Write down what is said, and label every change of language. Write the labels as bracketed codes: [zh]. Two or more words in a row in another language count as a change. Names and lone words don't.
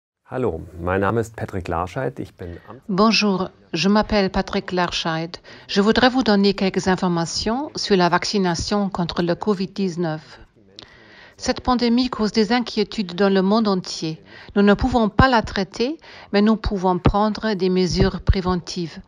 [de] Hallo, mein Name ist Patrick Larscheid. Ich bin [fr] Bonjour, je m'appelle Patrick Larscheid. Je voudrais vous donner quelques informations sur la vaccination contre le COVID-19. Cette pandémie cause des inquiétudes dans le monde entier. Nous ne pouvons pas la traiter, mais nous pouvons prendre des mesures préventives.